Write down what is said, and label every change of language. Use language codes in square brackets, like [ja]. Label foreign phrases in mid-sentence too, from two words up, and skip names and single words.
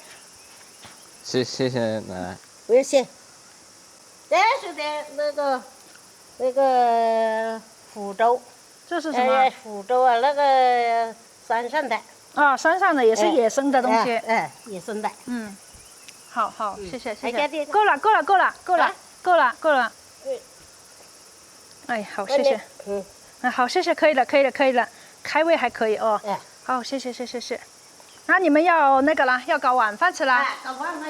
[zh] 謝謝奶奶。不用謝。這是的那個福州。這是什麼？福州啊，那個山上的。啊，山上的也是野生的東西。野生的。好，謝謝。夠了。哎，好，謝謝。好，謝謝，可以了。開胃還可以哦。好，謝謝。那你们要那个了，要搞晚飯吃了。搞晚飯。